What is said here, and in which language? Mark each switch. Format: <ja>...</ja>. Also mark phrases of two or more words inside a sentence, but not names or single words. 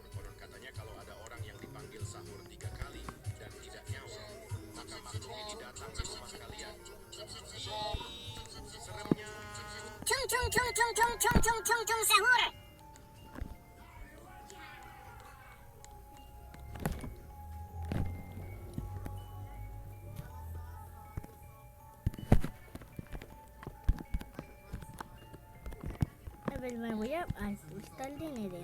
<id>Konon katanya kalau ada orang yang dipanggil sahur 3 kali dan tidak nyawa, maka makhluk ini datang ke rumah kalian. Seremnya. Sahur.</id> <es>A ver, me voy a ajustar el dinero.</es>